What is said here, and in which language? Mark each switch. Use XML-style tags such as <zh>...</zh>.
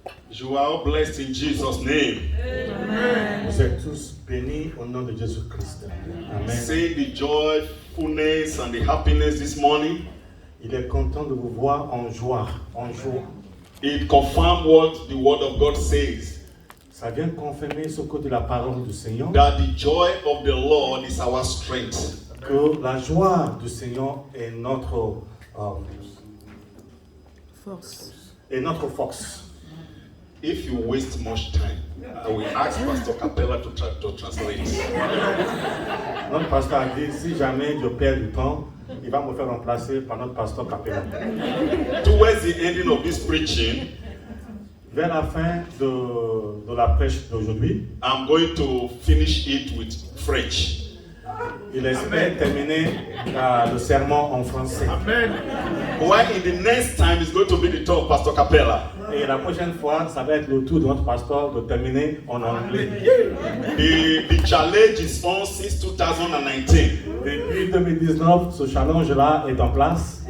<en>You are all blessed in Jesus' name. Amen.</en> <fr>Vous êtes tous bénis au nom de Jésus-Christ.</fr> <en>Amen. Say the joyfulness and the happiness this morning.</en> <fr>Il est content de vous voir en joie, en joie.</fr> <en>It confirms what the word of God says.</en> <fr>Ça vient confirmer ce que de la parole du Seigneur.</fr> <en>That the joy of the Lord is our strength.</en> <fr>Que la joie du Seigneur est notre force. Est notre force.</fr> <en>If you waste much time, I will ask Pastor Capella to translate.</en> <fr>Notre pasteur a dit, si jamais je perds du temps, il va me faire remplacer par notre pasteur Capella.</fr> <en>Towards the ending of this preaching,</en> <fr>vers la fin de la prêche d'aujourd'hui,</fr> <en>I'm going to finish it with French.</en> <fr>Il espère terminer le sermon en français.</fr> <en>Amen. While in the next time it's going to be the turn of Pastor Capella.</en> <fr>Et la prochaine fois, ça va être le tour de notre pasteur de terminer en anglais.</fr> <en>The challenge is on since 2019.</en> <fr>Depuis 2019, ce challenge-là est en place.</fr>